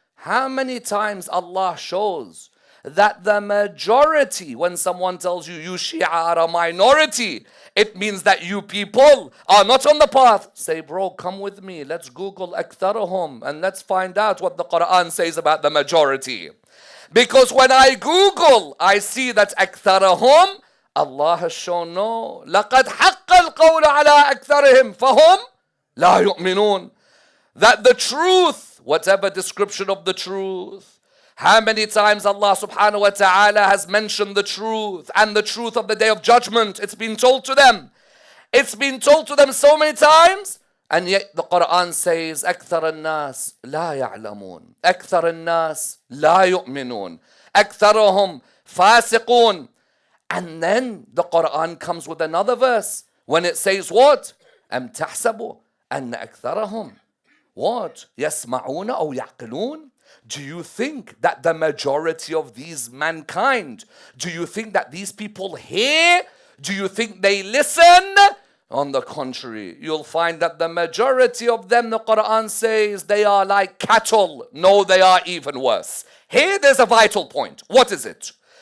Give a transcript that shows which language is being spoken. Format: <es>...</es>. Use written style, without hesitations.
<en>How many times Allah shows that the majority, when someone tells you, you Shia are a minority, it means that you people are not on the path. Say, bro, come with me. Let's Google</en> <ar>أكثرهم</ar> <en>and let's find out what the Quran says about the majority. Because when I Google, I see that</en> <ar>أكثرهم,</ar> <en>Allah has shown no.</en> <ar>لقد حق القول على أكثرهم فهم لا يؤمنون.</ar> <en>That the truth, whatever description of the truth, how many times Allah subhanahu wa ta'ala has mentioned the truth and the truth of the day of judgment. It's been told to them. It's been told to them so many times, and yet the Quran says</en> <ar>أكثر الناس لا يعلمون. أكثر الناس لا يؤمنون. أكثرهم فاسقون.</ar> <en>And then the Quran comes with another verse when it says what?</en> <ar>أم تحسب أن أكثرهم</ar> <en>what</en> <ar>يسمعون أو يعقلون.</ar> <en>Do you think that the majority of these mankind, do you think that these people hear? Do you think they listen? On the contrary, you'll find that the majority of them, the Quran says, they are like cattle. No, they are even worse. Here there's a vital point. What is it?</en>